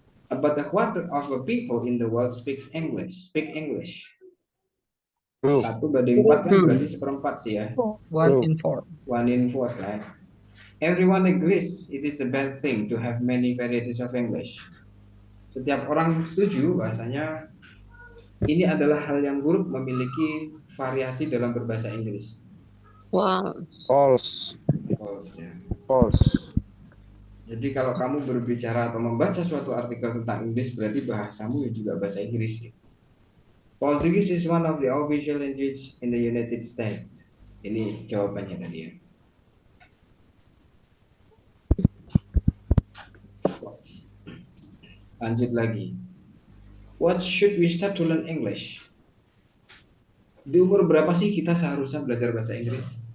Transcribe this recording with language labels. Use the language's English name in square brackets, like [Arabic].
[English] About a quarter of the people in the world speak English. True. [Indonesian] 1/4 kan berarti 1/4 sih ya. [English] 1 in 4. 1 in 4, right? Everyone agrees it is a bad thing to have many varieties of English. [Indonesian] Setiap orang setuju bahasanya ini adalah hal yang buruk memiliki variasi dalam berbahasa Inggris. [English] False. [Indonesian] Ya. [English] False. [Indonesian] Jadi kalau kamu berbicara atau membaca suatu artikel tentang Inggris, berarti bahasamu juga bahasa Inggris. [English] Portuguese is one of the official language in the United States. [Indonesian] Ini jawabannya tadi ya. Lanjut lagi. [English] What should we start to learn English? [Indonesian] Di umur berapa sih kita seharusnya belajar bahasa Inggris?